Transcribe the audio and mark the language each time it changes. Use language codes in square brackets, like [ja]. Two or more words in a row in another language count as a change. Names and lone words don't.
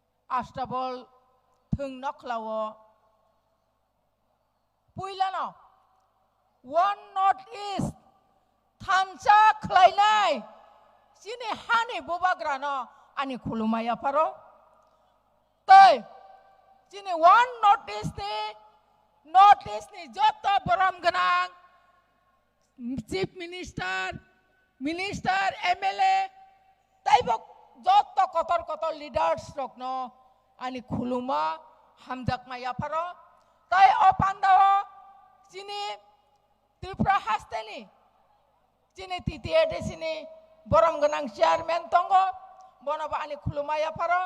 [trp] आस्टाबल थों नखलाव पुइलानो वन नॉर्थ ईस्ट थामसा खलायनाय जिनि हानि बोबाग्रानो आनि खुलुमाया पारो तै जिनि वन नॉर्थ ईस्ट नि जत बरम गनां [en] chief minister MLA [trp] तैबो जत कतर कतर लीडर्स रखनो आनि खुलुमा हामजाक माया पारो तै अपान्दाव जिनि त्रिपुरा हास्तेनि जिनि TTADCनि बरम गनां चेयारमैन तंगो बनबा आनि खुलुमाया पारो